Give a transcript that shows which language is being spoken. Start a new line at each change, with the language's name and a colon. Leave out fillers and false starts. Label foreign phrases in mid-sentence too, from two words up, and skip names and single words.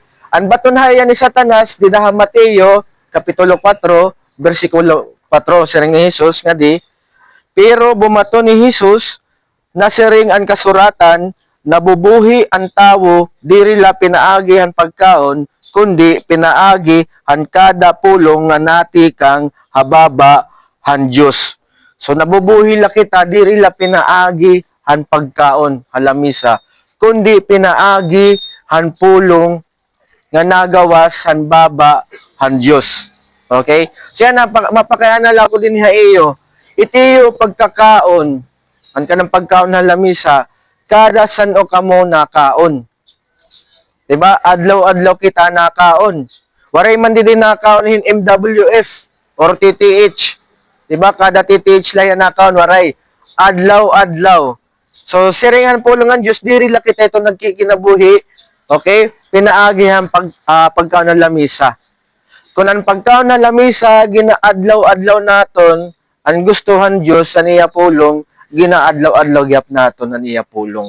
Waray: Ang batonhayan ni Satanas, dinaha Mateo, Kapitulo 4, versikulo 4, siring ni Jesus nga di, pero bumato ni Jesus, na siring ang kasuratan, nabubuhi ang tawo, diri la pinaagi ang pagkaon, kundi pinaagi ang kada pulong nga nati kang hababa han Diyos. So nabubuhi la kita, diri la pinaagi han pagkaon, halamisa, kundi pinaagi han pulong nga nagawas han baba han Diyos. Okay? So yan, mapakayana lang ko din iyo. Itiyo pagkakaon, ang kanang pagkaon na lamisa, kada san o kamo nakaon. Diba? Adlaw-adlaw kita nakaon. Waray man din nakaon hin MWF or TTH. Diba? Kada TTH lang yan nakaon, waray. Adlaw-adlaw. So, siringan po lang ang Diyos, diri lang kita ito nagkikinabuhi. Okay? Pinaagihan pagkaon ng lamisa. Kung ang pagkaon ng lamisa, ginaadlaw-adlaw naton, ang gustuhan Diyos sa niya pulong, ginaadlaw-adlaw gyap naton na niya pulong.